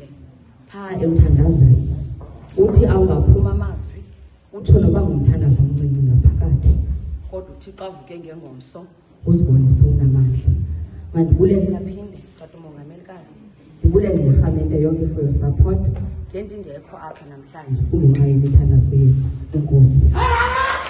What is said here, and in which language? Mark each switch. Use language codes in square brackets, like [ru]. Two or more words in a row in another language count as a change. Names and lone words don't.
[xh] phaa emthandazweni. Uthi awungaphuma amazwi utsho noba ngumthandazo omncinci ngaphakathi, kodwa uThixo avuke ngengomso. uzibonise unamandla. Mandibulele Yaphinde tata umongamelikazi ndibulele nerhamente yonke [en] for your support [xh] ngento ingekho apha namhlanje. kungenxa yemithandazo yenu. Enkosi.